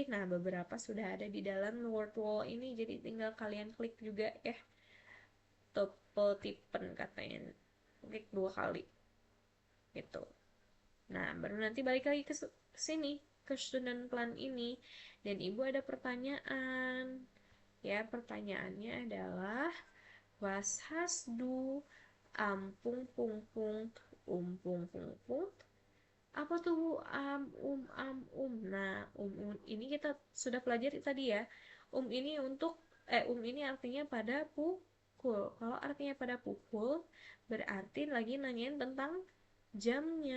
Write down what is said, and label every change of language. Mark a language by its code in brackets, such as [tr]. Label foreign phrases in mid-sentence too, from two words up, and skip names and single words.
[id] Nah, beberapa sudah ada di dalam [en] word wall [id] ini, jadi tinggal kalian klik juga ya. Tipen katanya. Klik 2 kali. Gitu. Nah, baru nanti balik lagi ke sini, ke [en] student plan [id] ini. Dan Ibu ada pertanyaan. Ya, pertanyaannya adalah [de] was hast du ampung pung pung pung pung. [id] Apa tuh Bu? Nah, ini kita sudah pelajari tadi ya. Ini untuk ini artinya pada pukul. Kalau artinya pada pukul, berarti lagi nanyain tentang jamnya.